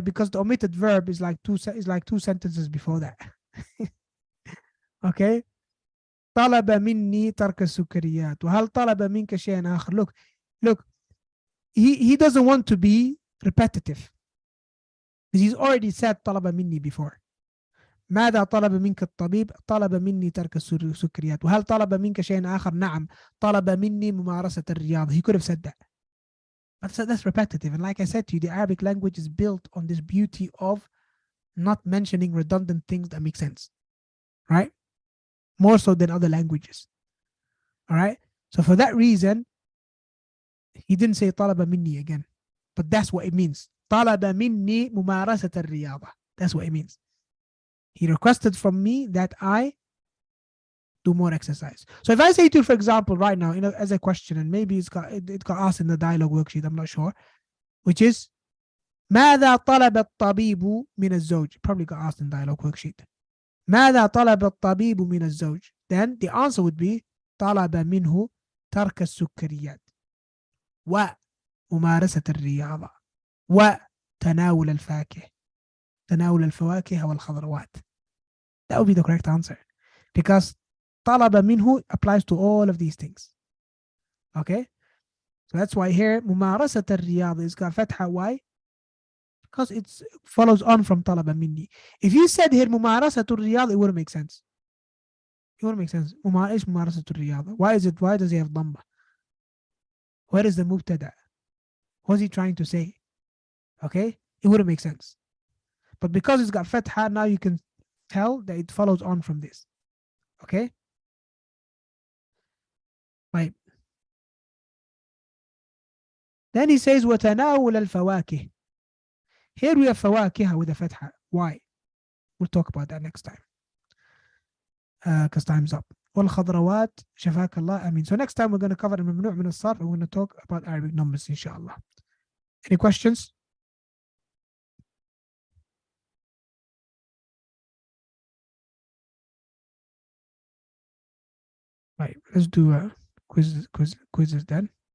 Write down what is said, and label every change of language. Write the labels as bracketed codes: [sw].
[en] Because the omitted verb is like two sentences before that. Okay? [ar] طلب مني ترك السكريات. وهل طلب منك شيئا آخر? [en] Look. He doesn't want to be repetitive. He's already said [ar] طلب مني [en] before. [ar] ماذا طلب منك الطبيب؟ طلب مني ترك السكريات. وهل طلب منك شيئا آخر؟ نعم. طلب مني ممارسة الرياضة. [en] He could have said that. But that's repetitive. And like I said to you, the Arabic language is built on this beauty of not mentioning redundant things that make sense. Right? More so than other languages. All right? So for that reason, he didn't say [ar] طلب مني [en] again. But that's what it means. [ar] طلب مني ممارسة الرياضة. [en] That's what it means. He requested from me that I do more exercise. So if I say to you, for example, right now, as a question, and maybe it got asked in the dialogue worksheet, I'm not sure, which is [ar] ماذا طلب الطبيب من الزوج? [en] Probably got asked in dialogue worksheet. [ar] ماذا طلب الطبيب من الزوج? [en] Then the answer would be [ar] طلب منه ترك السكريات وممارسة الرياضة وتناول الفواكه والخضروات. [en] That would be the correct answer, because [ar] طلب منه [en] applies to all of these things. Okay, so that's why here [ar] ممارسة الرياضة [en] is got فتحة. Why? Because it follows on from [ar] طلب مني. [en] If you said here [ar] ممارسة الرياضة, [en] it wouldn't make sense. [ar] إيش ممارسة الرياضة? [en] Why does he have ضمة? Where is the مبتدأ? What's he trying to say? Okay, it wouldn't make sense. But because it's got فتحة, now you can tell that it follows on from this. Okay, right. Then he says [ar] وتناول الفواكه. [en] Here we have فواكه with a فتحة. Why? We'll talk about that next time, because time's up. [ar] والخضروات شفاك الله آمين. [en] So next time we're going to cover الممنوع من الصرف, and we're going to talk about Arabic numbers inshallah. Any questions? Right, let's do a quizzes then.